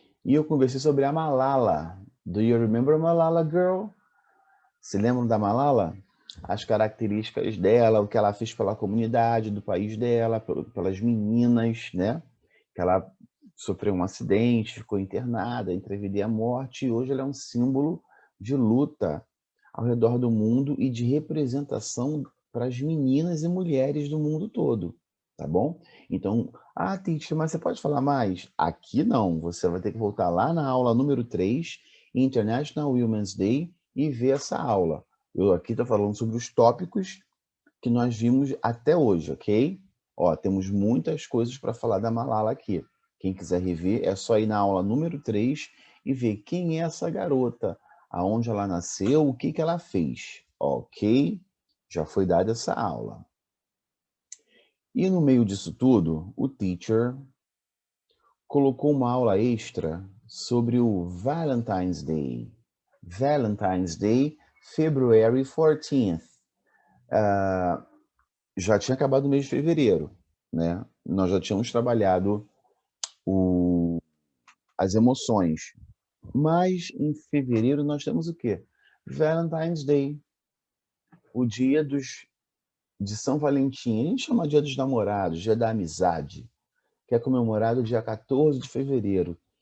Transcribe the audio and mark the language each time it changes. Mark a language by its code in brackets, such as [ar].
[pt] E eu conversei sobre a Malala. [en] Do you remember Malala, girl? [pt] Se lembram da Malala? As características dela, o que ela fez pela comunidade do país dela, pelas meninas, né? Que ela sofreu um acidente, ficou internada entre a vida e a morte, e hoje ela é um símbolo de luta ao redor do mundo e de representação para as meninas e mulheres do mundo todo, tá bom? Então, teacher, mas você pode falar mais? Aqui não, você vai ter que voltar lá na aula número 3, International Women's Day, e ver essa aula. Eu aqui estou falando sobre os tópicos que nós vimos até hoje, ok? Ó, temos muitas coisas para falar da Malala aqui. Quem quiser rever, é só ir na aula número 3 e ver quem é essa garota, aonde ela nasceu, o que ela fez, ok? Já foi dada essa aula. E no meio disso tudo, o teacher colocou uma aula extra sobre o Valentine's Day. [en] Valentine's Day, February 14th. [pt] Já tinha acabado o mês de fevereiro, né? Nós já tínhamos trabalhado as emoções. Mas em fevereiro nós temos o quê? Valentine's Day, o dia de São Valentim. A gente chama dia dos namorados, dia da amizade, que é comemorado dia 14 de fevereiro.